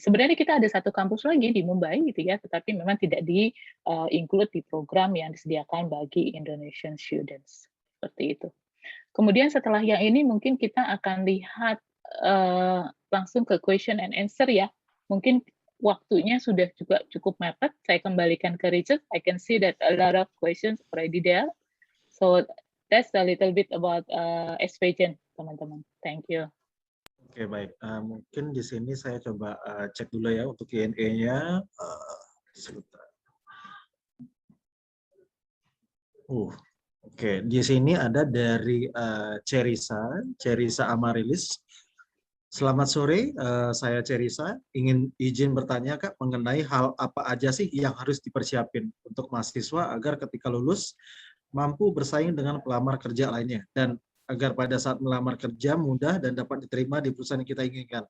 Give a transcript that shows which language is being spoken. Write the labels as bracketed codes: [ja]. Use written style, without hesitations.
[id] Sebenarnya kita ada satu kampus lagi di Mumbai, gitu ya, tetapi memang tidak di-include di program yang disediakan bagi Indonesian students. Seperti itu. Kemudian setelah yang ini mungkin kita akan lihat langsung ke question and answer ya. Mungkin waktunya sudah juga cukup mepet. Saya kembalikan ke Richard. [en] I can see that a lot of questions already there. So that's a little bit about SPJN, teman-teman. Thank you. [id] Oke, baik. Mungkin di sini saya coba cek dulu ya untuk Q&A-nya. Sebentar. Oke. Di sini ada dari Cerisa Amarilis. Selamat sore, saya Cerisa. Izin bertanya Kak mengenai hal apa aja sih yang harus dipersiapin untuk mahasiswa agar ketika lulus mampu bersaing dengan pelamar kerja lainnya dan agar pada saat melamar kerja mudah dan dapat diterima di perusahaan yang kita inginkan.